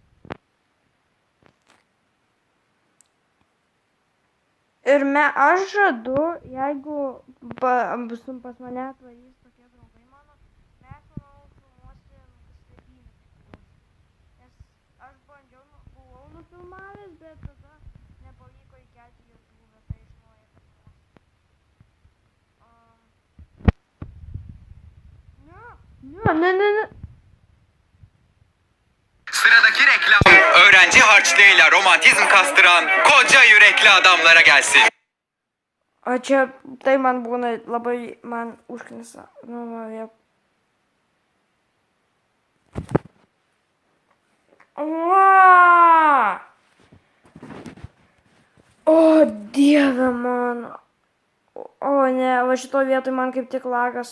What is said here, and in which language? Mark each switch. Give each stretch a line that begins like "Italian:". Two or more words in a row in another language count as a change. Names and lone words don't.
Lithuanian: Ir aš žadu, jeigu pas mane atvarys tokie draugai mano, mes, manau, filmuosim stebynę. Nes aš buvau nufilmavęs, bet tada nepavyko įkelti YouTube, tai iš naujo filmuosiu. Ne.
Turkish: Sıradaki reklam öğrenci harçlığıyla romantizm kastıran koca yürekli adamlara gelsin.
Lithuanian: O čia tai man būna labai man užknisa. Nu, va. O, Dieve mano. O, ne, va šito vietoj man kaip tik lagas.